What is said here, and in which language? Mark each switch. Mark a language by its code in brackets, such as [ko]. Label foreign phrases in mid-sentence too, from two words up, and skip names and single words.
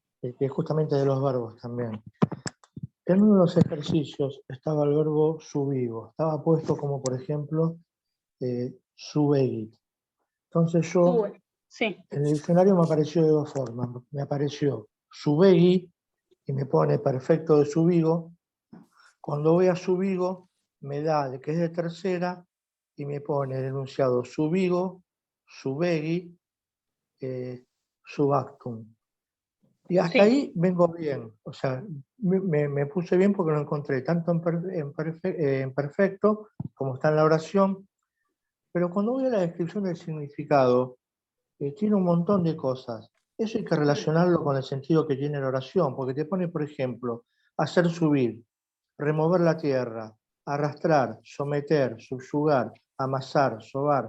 [es] Que es justamente de los verbos también. En uno de los ejercicios estaba el verbo subigo, estaba puesto como, por ejemplo, subegit. Entonces yo, en el diccionario me apareció de dos formas. Me apareció subegui y me pone perfecto de subigo. Cuando voy a subigo, me da de que es de tercera y me pone el enunciado [la] subigo, subegui, subactum. [es] Y hasta ahí vengo bien, o sea, me puse bien porque lo encontré tanto en perfecto como está en la oración, pero cuando voy a la descripción del significado, tiene un montón de cosas. Eso hay que relacionarlo con el sentido que tiene la oración, porque te pone, por ejemplo, hacer subir, remover la tierra, arrastrar, someter, subyugar, amasar, sobar.